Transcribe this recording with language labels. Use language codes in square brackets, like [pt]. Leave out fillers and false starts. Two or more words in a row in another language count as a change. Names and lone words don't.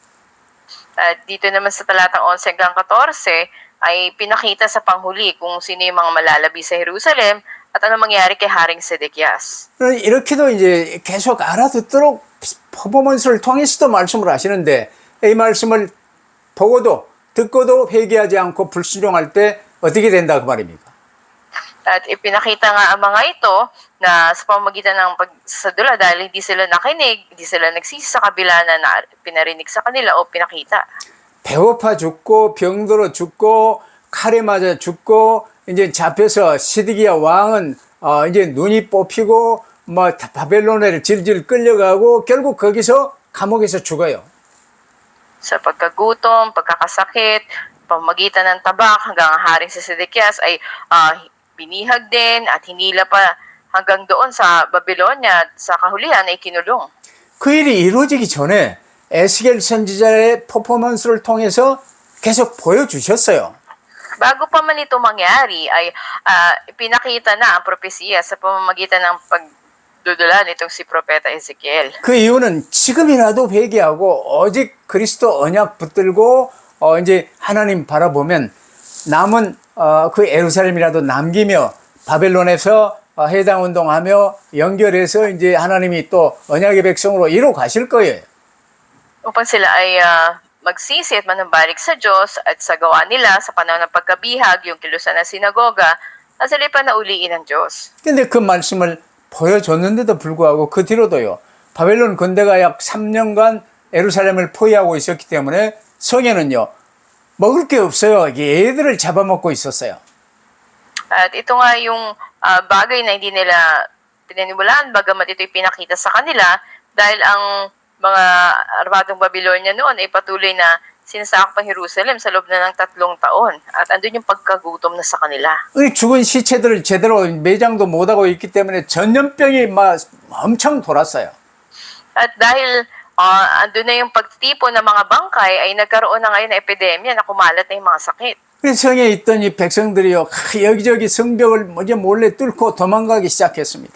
[tl] At dito naman sa talatang 11 hanggang 14 ay pinakita sa panghuli kung sino yung mga malalabi sa Jerusalem at ano mangyari kay Haring Sedekias. [ko] 이렇게도 이제 계속 알아듣도록 퍼포먼스를 통해서도 말씀을 하시는데, 이 말씀을 보고도 듣고도 회개하지 않고 불순종할 때 어떻게 된다 그 말입니까? [tl] At ipinakita nga ang mga ito na sa pamamagitan ng pagsasadula dahil hindi sila nakinig, hindi sila nagsisi sa kabila na pinarinig sa kanila o pinakita. [ko] 배고파 죽고 병들어 죽고 칼에 맞아 죽고 이제 잡혀서 시드기야 왕은 이제 눈이 뽑히고 뭐 바벨론에 질질 끌려가고 결국 거기서 감옥에서 죽어요. [tl] Sa pagkagutom, pagkakasakit, pamamagitan ng tabak hanggang ang haring si Sedekias ay binihag din at hinila pa hanggang doon sa Babylonia at sa kahulihan ay kinulong. [ko] 그 일이 이루어지기 전에 에스겔 선지자의 퍼포먼스를 통해서 계속 보여주셨어요. [tl] Bago pa man ito mangyari ay pinakita na ang propesiya sa pamamagitan ng pagdudula nitong si Propeta Ezekiel. [ko] 그 이유는 지금이라도 회개하고 오직 그리스도 언약 붙들고 이제 하나님 바라보면 남은 그 예루살렘이라도 남기며 바벨론에서 해당 운동하며 연결해서 이제 하나님이 또 언약의 백성으로 이루어 가실 거예요. [tl] Upang sila ay magsisi at manumbalik sa Diyos at sa gawa nila sa panahon ng pagkabihag, yung kilusan ng sinagoga, at sila pa nauliin ng Diyos. [ko] 근데 그 말씀을 보여줬는데도 불구하고 그 뒤로도요, 바벨론 군대가 약 3년간 예루살렘을 포위하고 있었기 때문에 성에는요, 먹을 게 없어요. 얘들을 잡아먹고 있었어요. [tl] At ito nga yung bagay na hindi nila pinaniwalaan, bagamat ito'y pinakita sa kanila, dahil ang mga armadong Babylonia noon ay patuloy na sinasakop ang Jerusalem sa loob na ng 3 taon at andun yung pagkagutom na sa kanila. [ko] 이 죽은 시체들을 제대로 매장도 못하고 있기 때문에 전염병이 막 엄청 돌았어요. [tl] At dahil andun na yung pagtipon ng mga bangkay ay nagkaroon na ngayon ng epidemya na kumalat na yung mga sakit. [ko] 그래서 성에 있던 이 백성들이요, 여기저기 성벽을 몰래 뚫고 도망가기 시작했습니다.